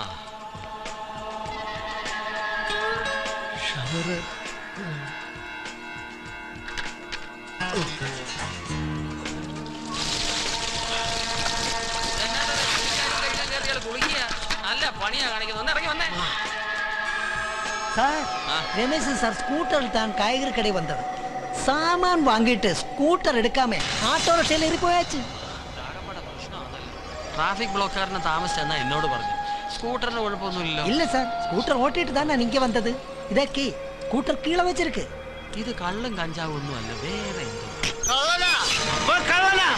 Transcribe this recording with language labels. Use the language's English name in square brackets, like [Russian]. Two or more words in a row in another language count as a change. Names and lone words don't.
[Malayalam] നല്ല പണിയാ കാണിക്കുന്നത്. ഇറങ്ങി വന്നേ. [Tamil] சார் ரமேஷ் சார் ஸ்கூட்டர் தான் காய்கறி கடை வந்தது. சாமான் வாங்கிட்டு ஸ்கூட்டர் எடுக்காம ஆட்டோ ரிக்ஷால ஏறி போயாச்சு. [Malayalam] ട്രാഫിക് ബ്ലോക്കാരനെ താമസിച്ചെന്നാ എന്നോട് പറഞ്ഞു. സ്കൂട്ടറിന് കുഴപ്പമൊന്നുമില്ലല്ലോ. [Tamil] இல்ல சார் ஸ்கூட்டர் ஓட்டிட்டு தான் நான் இங்க வந்தது. இதக்கி ஸ்கூட்டர் கீழே வச்சிருக்கு. [Malayalam] ഇത് കള്ളും കഞ്ചാവും ഒന്നും അല്ല, വേറെ എന്തോ.